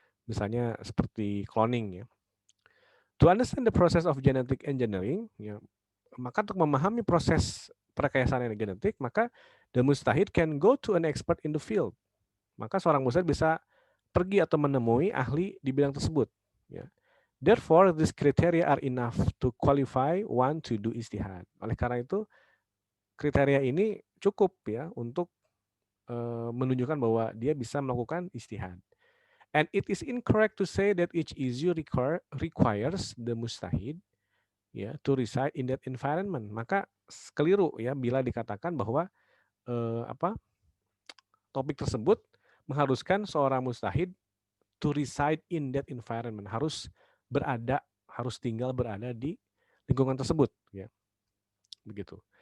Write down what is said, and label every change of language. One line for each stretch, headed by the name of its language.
English: Misalnya seperti cloning, ya. To understand the process of genetic engineering, ya, maka untuk memahami proses perekayasaan genetik, maka the mustahid can go to an expert in the field.
Indonesian: Maka seorang mustahid bisa pergi atau menemui ahli di bidang tersebut, ya.
English: Therefore, these criteria are enough to qualify one to do ijtihad.
Indonesian: Oleh karena itu, kriteria ini cukup, ya, untuk menunjukkan bahwa dia bisa melakukan ijtihad.
English: And it is incorrect to say that each issue requires the mustahid, ya, to reside in that environment.
Indonesian: Maka keliru, ya, bila dikatakan bahwa topik tersebut mengharuskan seorang mustahid to reside in that environment, harus tinggal berada di lingkungan tersebut, ya. Begitu.